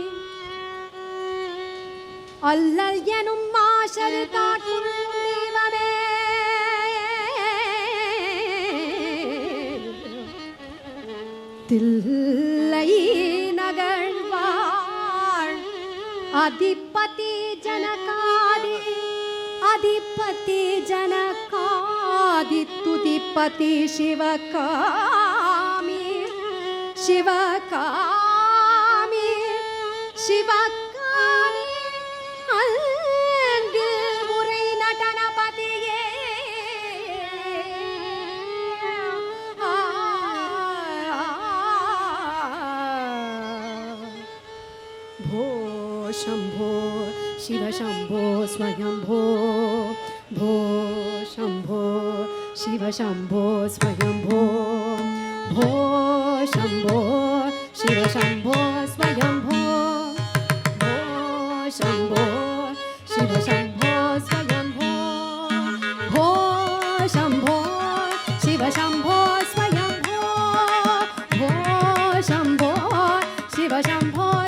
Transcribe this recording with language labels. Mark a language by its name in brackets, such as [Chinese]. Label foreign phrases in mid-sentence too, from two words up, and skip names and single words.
[Tamil] அல்லல் எனும் மாஷரு தாட்கொள்ளும் தெய்வமே தில்லை நகர் அதிபதி ஜனகாதி அதிபதி ஜனகாதி துதிபதி சிவகாமி சிவகாமி சிவகாமி அன்பில் உரை நடனபதியே [Sanskrit] शंभो शिव शंभो स्वयंभो भो शंभो शिव शंभो स्वयंभो भो शंभो शिव शंभो स्वयंभो भो शंभो शिव शंभो स्वयंभो भो शंभो शिव शंभो स्वयंभो भो शंभो शिव शंभो